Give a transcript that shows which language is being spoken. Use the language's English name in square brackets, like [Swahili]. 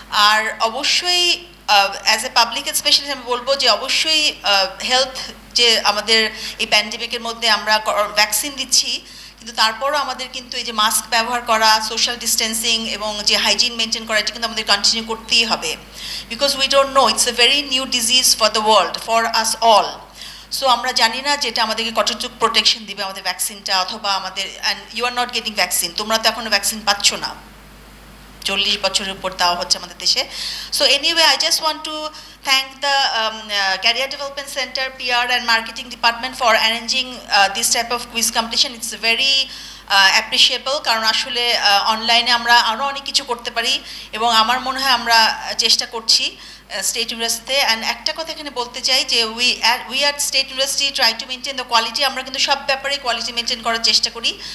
[Bangla] আর অবশ্যই [English] as a public health specialist [Bangla] আমি বলবো যে অবশ্যই হেলথ, যে আমাদের এই প্যান্ডেমিকের মধ্যে আমরা ভ্যাকসিন দিচ্ছি, কিন্তু তারপরও আমাদের কিন্তু এই যে মাস্ক ব্যবহার করা, সোশ্যাল ডিস্টেন্সিং এবং যে হাইজিন মেনটেন করা, এটা কিন্তু আমাদের কন্টিনিউ করতেই হবে। [English] Because we don't know, it's a very new disease for the world, for us all. [Bangla] So আমরা জানি না যেটা আমাদেরকে কতটুকু প্রোটেকশন দিবে আমাদের ভ্যাকসিনটা, অথবা আমাদের, [English] and you are not getting vaccine, [Bangla] তোমরা তো এখনও ভ্যাকসিন পাচ্ছ না, 40 বছরের উপর দেওয়া হচ্ছে আমাদের দেশে। [English] So anyway, I just want to thank the Career Development Center, PR and Marketing Department for arranging this type of quiz competition. It's very appreciable, [Bangla] কারণ আসলে অনলাইনে আমরা আরও অনেক কিছু করতে পারি, এবং আমার মনে হয় আমরা চেষ্টা করছি স্টেট ইউনিভার্সিটিতে। অ্যান্ড একটা কথা এখানে বলতে চাই যে [English] We at State University try to maintain the quality. [Bangla] আমরা কিন্তু সব ব্যাপারে কোয়ালিটি মেনটেন করার চেষ্টা করি।